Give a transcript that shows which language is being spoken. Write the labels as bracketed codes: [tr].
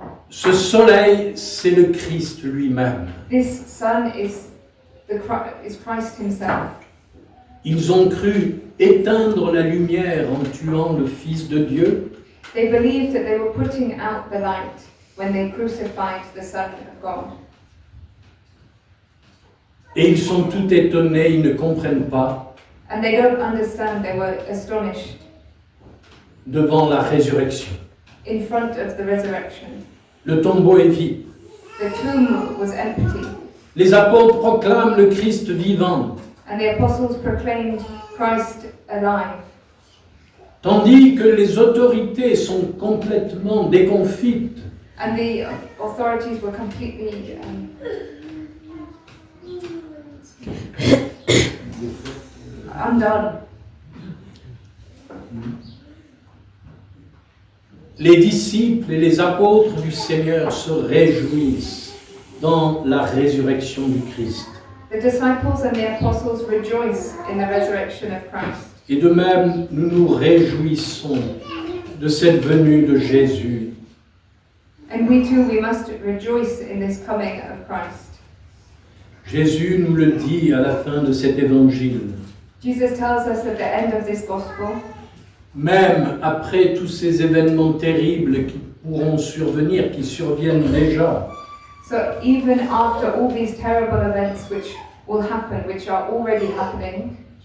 [fr] ce soleil, c'est le Christ lui-même. [en] this sun is Christ himself. [fr] Ils ont cru éteindre la lumière en tuant le Fils de Dieu. [en] They believed that they were putting out the light when they crucified the Son of God. [fr] Et ils sont tout étonnés, ils ne comprennent pas [en] And they don't understand, they were astonished [fr] devant la résurrection. [en] in front of the resurrection. [fr] Le tombeau est vide. [en] The tomb was empty, [fr] Les apôtres proclament le Christ vivant, [en] and the apostles proclaimed Christ alive. [fr] tandis que les autorités sont complètement déconfites. [en] And the authorities were completely undone. [fr] Les disciples et les apôtres du Seigneur se réjouissent dans la résurrection du Christ. [en] The disciples and the apostles rejoice in the resurrection of Christ. [fr] Et de même, nous nous réjouissons de cette venue de Jésus. [en] And we too, we must rejoice in this coming of Christ. [fr] Jésus nous le dit à la fin de cet évangile. [en] Jesus tells us at the end of this gospel, [fr] Même après tous ces événements terribles qui pourront survenir, qui surviennent déjà, [en] so even after all these terrible events which will happen, which are already happening,